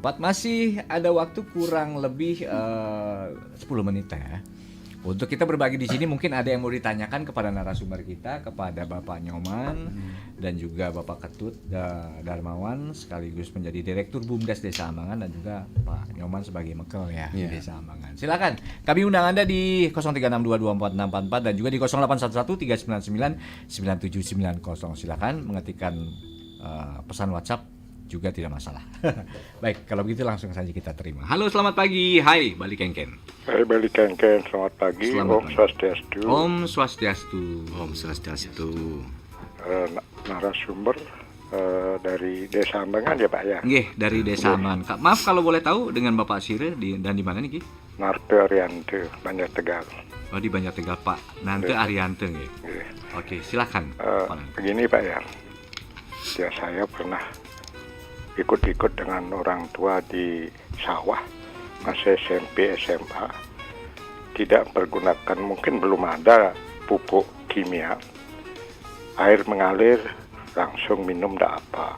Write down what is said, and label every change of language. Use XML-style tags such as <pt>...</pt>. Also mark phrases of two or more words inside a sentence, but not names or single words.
<id>Masih ada waktu kurang lebih 10 menit ya Untuk kita berbagi di sini mungkin ada yang mau ditanyakan kepada narasumber kita, kepada Bapak Nyoman dan juga Bapak Ketut Darmawan sekaligus menjadi Direktur BUMDes Desa Ambangan dan juga Pak Nyoman sebagai mekel ya di Desa Ambangan. Silakan. Kami undang Anda di 0362244644 dan juga di 0811399790. Silakan mengetikkan pesan WhatsApp juga tidak masalah. Baik, kalau begitu langsung saja kita terima. Halo, selamat pagi. Hai, Bali Kengken. Hai, Bali Kengken. Selamat pagi. Selamat Om pagi. Swastiastu.</id> <ban>Om Swastiastu. Om Swastiastu.</ban> <id>Narasumber dari Desa Ambangan ya Pak ya? Nggih, dari Desa Ambangan. Kak, maaf kalau boleh tahu dengan Bapak Sire dan di mana nih, Ki? Narte Ariante, Banjar Tegal. Oh, di Banjar Tegal, Pak. Nante Ariante nggih. Oke, silakan. Begini Pak ya. Ya saya pernah ikut-ikut dengan orang tua di sawah masih SMP SMA, tidak menggunakan, mungkin belum ada pupuk kimia, air mengalir langsung minum tidak apa.</id>